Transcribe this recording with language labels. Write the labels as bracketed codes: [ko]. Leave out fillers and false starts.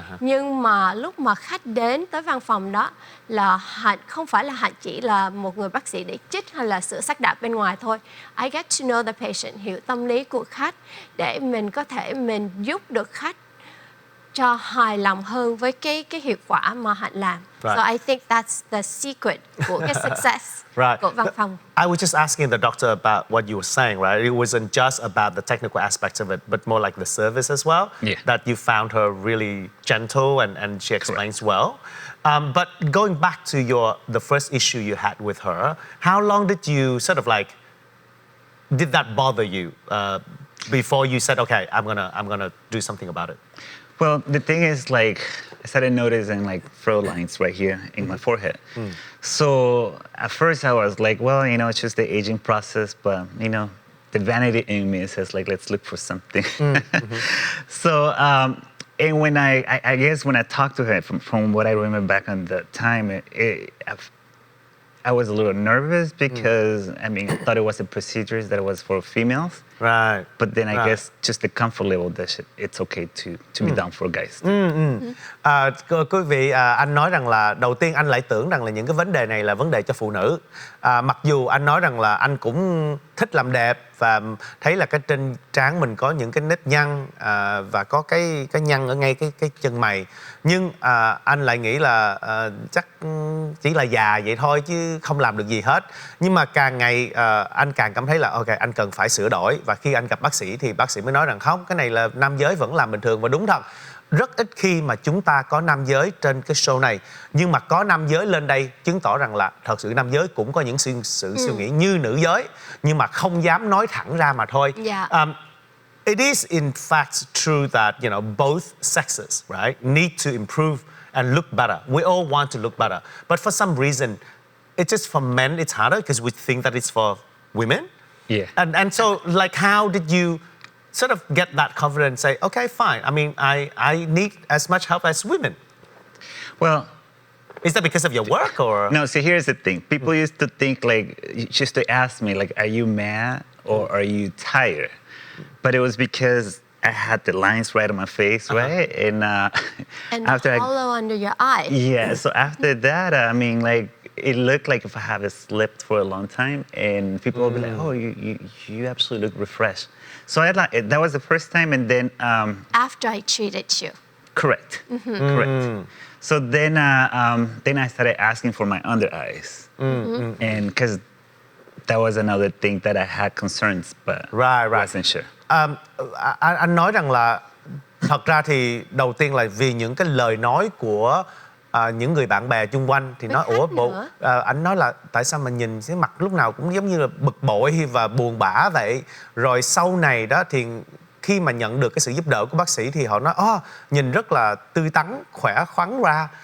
[vi] Nhưng mà lúc mà khách đến tới văn phòng đó là Hạnh không phải là Hạnh chỉ là một người bác sĩ để chích hay là sửa sắc đạp bên ngoài thôi. [en] I get to know the patient, [vi] hiểu tâm lý của khách để mình có thể giúp được khách cho hài lòng hơn với cái hiệu quả mà Hạnh làm. [en] Right. So I think that's the secret [vi] của cái [en] success [vi] của văn phòng. [en] I was just asking the doctor about what you were saying, right? It wasn't just about the technical aspects of it, but more like the service as well. Yeah. That you found her really gentle and she explains well. But going back to the first issue you had with her, how long did you sort of like, did that bother you before you said, okay, I'm gonna do something about it? Well, the thing is, like, I started noticing like furrow lines right here in my forehead. So at first I was like, well, it's just the aging process, but the vanity in me says like, let's look for something. So and when I guess when I talked to her, from what I remember back on the time, I was a little nervous because I thought it was a procedure that was for females. Right. But then I guess just the comfort level that it's okay to be done for guys. [vi] Quý vị, anh nói rằng là đầu tiên anh lại tưởng rằng là những cái vấn đề này là vấn đề cho phụ nữ. Mặc dù anh nói rằng là anh cũng thích làm đẹp và thấy là cái trên trán mình có những cái nếp nhăn và có cái nhăn ở ngay cái chân mày. Nhưng anh lại nghĩ là chắc chỉ là già vậy thôi chứ không làm được gì hết. Nhưng mà càng ngày anh càng cảm thấy là ok, anh cần phải sửa đổi. Và khi anh gặp bác sĩ thì bác sĩ mới nói rằng không, cái này là nam giới vẫn làm bình thường. Và đúng thật, rất ít khi mà chúng ta có nam giới trên cái show này, nhưng mà có nam giới lên đây chứng tỏ rằng là thật sự nam giới cũng có những sự suy nghĩ như nữ giới, nhưng mà không dám nói thẳng ra mà thôi. Dạ. [en] It is in fact true that, you know, both sexes, right, need to improve and look better. We all want to look better. But for some reason, it's just for men it's harder because we think that it's for women. Yeah. And so, like, how did you sort of get that confidence, say, okay, fine, I mean, I need as much help as women? Well, Is that because of your work or? no, see, here's the thing. People used to think, like, just to ask me, like, are you mad or are you tired? But it was because I had the lines right on my face, right? And And after hollow under your eye. yeah, so after that, I mean, like, it looked like if I haven't slept for a long time, and people will be like, "Oh, you absolutely look refreshed." So that was the first time, and then After I treated you. correct, correct. So then I started asking for my under eyes, and because that was another thing that I had concerns, but Right. wasn't sure. [vi] Anh nói rằng là thật ra thì đầu tiên là vì những cái lời nói của những người bạn bè chung quanh thì Với nói khách nữa. anh nói là tại sao mà nhìn cái mặt lúc nào cũng giống như là bực bội và buồn bã vậy. Rồi sau này đó thì khi mà nhận được cái sự giúp đỡ của bác sĩ thì họ nói nhìn rất là tươi tắn, khỏe khoắn ra.